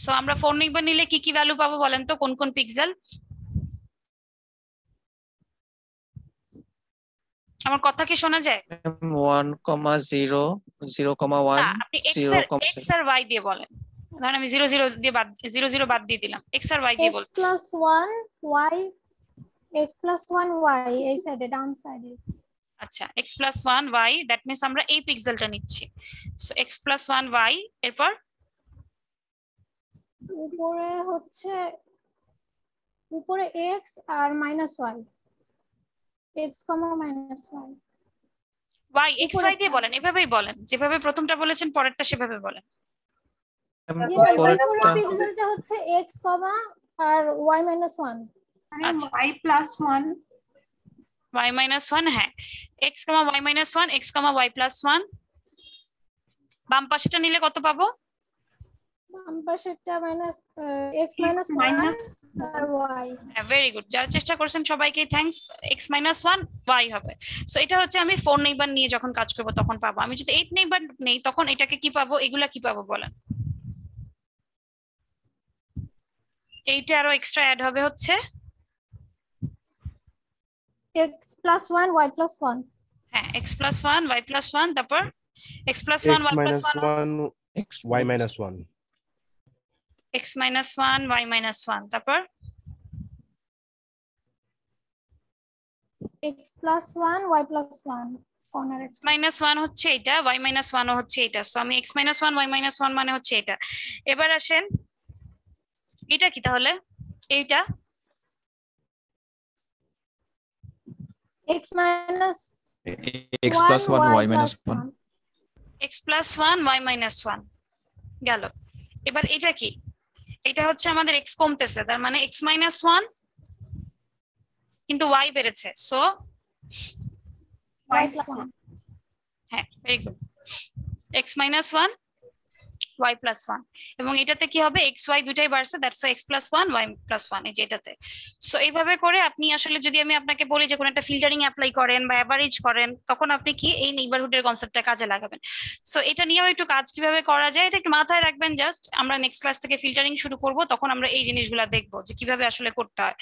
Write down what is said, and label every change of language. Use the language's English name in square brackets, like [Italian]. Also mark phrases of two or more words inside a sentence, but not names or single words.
[Bangla] সো আমরা 4 নেইবার নিলে কি কি ভ্যালু পাবো বলেন তো, কোন কোন পিক্সেল? আমার কথা কি শোনা যায়? 1,0 0,1 না, আপনি এক্স আর ওয়াই দিয়ে বলেন। ধরেন আমি 0 0 দিয়ে বাদ 0 0 বাদ দিয়ে দিলাম, এক্স আর ওয়াই দিয়ে x বলতে। [English] plus 1 y, x plus 1 y [Bangla] এই সাইডে ডাউন সাইডে। আচ্ছা, [English] x plus 1 y, that means [Bangla] আমরা এই পিক্সেলটা নিচ্ছি। [English] সো x plus 1 y, এরপর [Bangla] উপরে হচ্ছে উপরে x আর [English] minus y, [Bangla] x, [English] minus y. y x y [Bangla] দিয়ে বলেন, এভাবেই বলেন, যেভাবে প্রথমটা বলেছেন পরেরটা সেভাবে বলেন। পরেরটা পিক্সেলটা হচ্ছে x, আর [English] y minus 1, [Bangla] আচ্ছা, [English] y plus 1, y minus 1, হ্যাঁ, x, y minus 1, x, y plus 1। [Bangla] বাম পাশেটা নিলে কত পাবো? বাম পাশেরটা [English] minus x minus 1 আর y। very good, [Bangla] যারা চেষ্টা করছেন সবাইকে থ্যাঙ্কস। [English] x minus 1 y হবে। [Bangla] সো এটা হচ্ছে আমি 4 নেইবার নিয়ে যখন কাজ করব তখন পাবো। আমি যদি 8 নেইবার নেই তখন এটাকে কি পাবো, এগুলা কি পাবো বলেন? এইটা আরো [English] extra add [Bangla] হবে হচ্ছে [English] x plus 1 y plus 1। হ্যাঁ, x plus 1 y plus 1, তারপর x plus 1 y plus 1, x y minus 1 x minus 1 y minus 1, তারপর x plus 1 y plus 1 কর্নার। x minus 1 [Bangla] হচ্ছে এটা, [English] y minus 1 [Bangla] ও হচ্ছে এটা। সো আমি [English] x minus 1 y minus 1 [Bangla] মানে হচ্ছে এটা। এবার আসেন এটা কি তাহলে, এইটা [English] x minus x plus 1 y minus 1 x plus 1 y minus 1 গেল। [Bangla] এবার এটা কি, এটা হচ্ছে আমাদের x কমতেছে, তার মানে [English] x minus 1 [Bangla] কিন্তু y বেড়েছে, সো [English] y plus 1। হ্যাঁ, very good, x minus 1 y plus 1, [Bangla] এবং এটাতে কি হবে, [English] x y [Bangla] দুটাই বাড়ছে, [English] that's x plus 1 y plus 1, [Bangla] এই যে এটাতে। সো এইভাবে করে আপনি আসলে যদি আমি আপনাকে বলি যে কোন একটা [English] filtering apply [Bangla] করেন বা অ্যাভারেজ করেন, তখন আপনি কি এই নেইবারহুডের কনসেপ্টটা কাজে লাগাবেন। সো এটা নিয়েও একটু কাজ কিভাবে করা যায় এটা একটু মাথায় রাখবেন। জাস্ট আমরা [English] next class [Bangla] থেকে ফিল্টারিং শুরু করব, তখন আমরা এই জিনিসগুলো দেখবো যে কিভাবে আসলে করতে হয়।